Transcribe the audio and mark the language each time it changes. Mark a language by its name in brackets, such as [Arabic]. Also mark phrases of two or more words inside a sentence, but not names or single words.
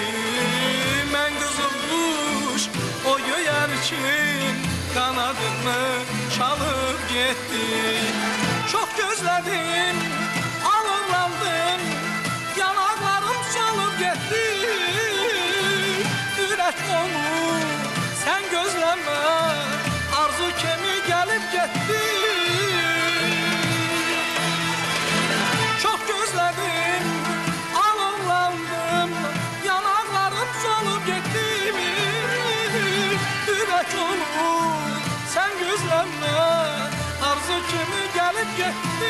[Azerbaijani] Mən qızıl quş, o göyərçin, qanadını çalıb getdi. Çox gözlədim, alınlandım, yanaqlarım solub getdi. [Turkish] Ürək onu sen gözleme, arzu kimi gelip gitti. Çok gözledim, alınlandım, yanaklarım solup gitti. Ürək onu sen gözleme, arzu kimi gelip gitti.